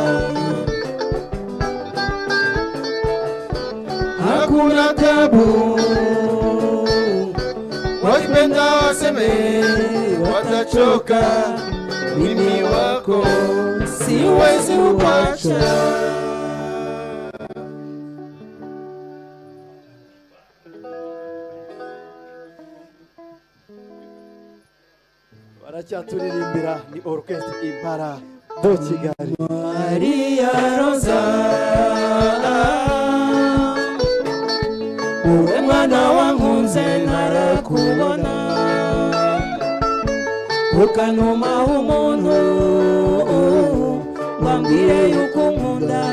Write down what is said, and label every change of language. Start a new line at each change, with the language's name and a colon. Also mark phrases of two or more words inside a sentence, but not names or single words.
Swahili: Hakuna tabu, wapenda waseme watachoka, mimi wako siwezi kuacha.
Kinyarwanda: Turirimbira ni orchestre Impara do Kigali. Maria Rosa, uwe mwana wankunze narakubona, ukanuma umuntu wambwire yuko nkunda.